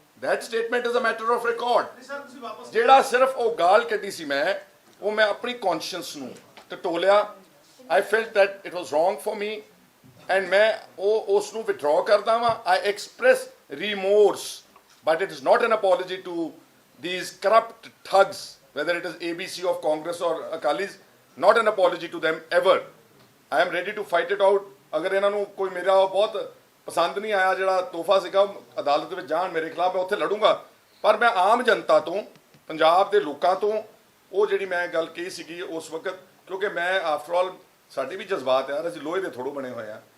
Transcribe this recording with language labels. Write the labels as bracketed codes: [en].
[en] That statement is a matter of record. [pa] ਜਿਹੜਾ ਸਿਰਫ ਉਹ ਗਾਲ ਕੱਢੀ ਸੀ ਉਹ ਮੈਂ ਆਪਣੀ ਕੌਨਸ਼ੀਅੰਸ ਨੂੰ ਟਟੋਲਿਆ। [en] I felt that it was wrong for me and [pa] ਮੈਂ ਉਸ ਨੂੰ withdraw ਕਰਦਾ ਵਾਂ। [en] I express remorse, but it is not an apology to these corrupt thugs, whether it is ABC of Congress or Akalis. Not an apology to them ever. I am ready to fight it out. [pa] ਅਗਰ ਇਹਨਾਂ ਨੂੰ ਕੋਈ ਮੇਰਾ ਬਹੁਤ ਪਸੰਦ ਨਹੀਂ ਆਇਆ ਜਿਹੜਾ ਤੋਹਫਾ ਸੀਗਾ, ਅਦਾਲਤ ਵਿੱਚ ਜਾਣ ਮੇਰੇ ਖਿਲਾਫ, ਮੈਂ ਉੱਥੇ ਲੜੂੰਗਾ। ਪਰ ਮੈਂ ਆਮ ਜਨਤਾ ਤੋਂ, ਪੰਜਾਬ ਦੇ ਲੋਕਾਂ ਤੋਂ ਉਹ ਜਿਹੜੀ ਮੈਂ ਗੱਲ ਕਹੀ ਸੀਗੀ ਉਸ ਵਕਤ, ਕਿਉਂਕਿ ਮੈਂ [en] after all [pa] ਸਾਡੇ ਵੀ ਜਜ਼ਬਾਤ ਯਾਰ, ਅਸੀਂ ਲੋਹੇ ਦੇ ਥੋੜ੍ਹੋ ਬਣੇ ਹੋਏ ਆ।